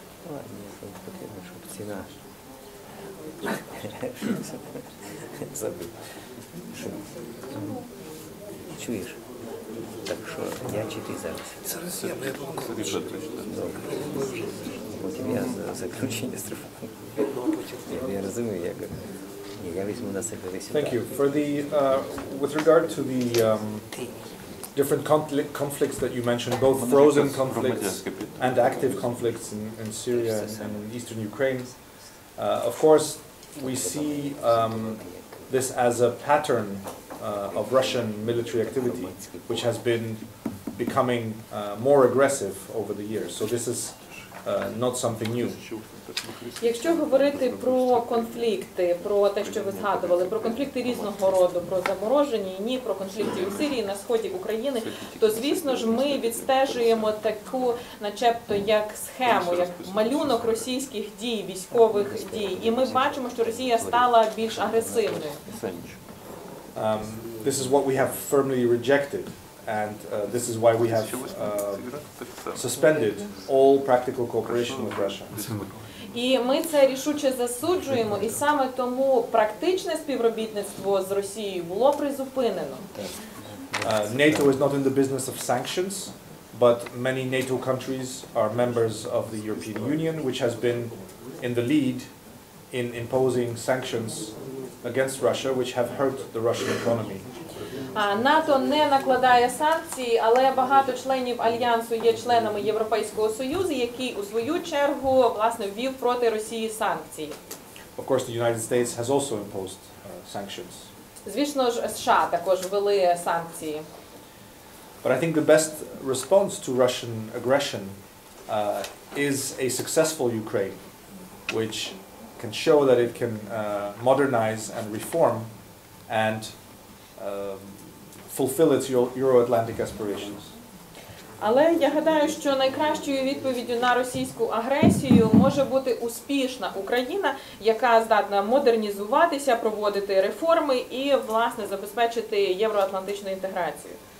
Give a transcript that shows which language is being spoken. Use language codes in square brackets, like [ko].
[uk] Мені потрібно, щоб ціна забив. Чуєш? Так що я чи ти зараз? Зараз я буду. Добре. Потім я заключення зроблю. Я розумію, як я візьму на себе весь удар. [en] Thank you. For the, with regard to the different conflicts that you mentioned, both frozen conflicts and active conflicts in Syria and in eastern Ukraine, of course, we see this as a pattern of Russian military activity, which has been becoming more aggressive over the years. So this is not something new. [uk] Якщо говорити про конфлікти, про те, що ви згадували, про конфлікти різного роду, про заморожені і ні, про конфлікти у Сирії, на сході України, то, звісно ж, ми відстежуємо таку, начебто, як схему, як малюнок російських дій, військових дій. І ми бачимо, що Росія стала більш агресивною. [en] This is what we have firmly rejected, and this is why we have suspended all practical cooperation with Russia. [uk] І ми це рішуче засуджуємо, і саме тому практичне співробітництво з Росією було призупинено. [en] NATO is not in the business of sanctions, but many NATO countries are members of the European Union, which has been in the lead in imposing sanctions against Russia, which have hurt the Russian economy. [uk] НАТО не накладає санкції, але багато членів Альянсу є членами Європейського Союзу, який у свою чергу, власне, ввів проти Росії санкції. [en] Of course, the United States has also imposed sanctions. [uk] Звісно ж, США також ввели санкції. [en] But I think the best response to Russian aggression is a successful Ukraine, which can show that it can modernize and reform and fulfill its Euro-Atlantic aspirations. [uk] Але я гадаю, що найкращою відповіддю на російську агресію може бути успішна Україна, яка здатна модернізуватися, проводити реформи і, власне, забезпечити євроатлантичну інтеграцію.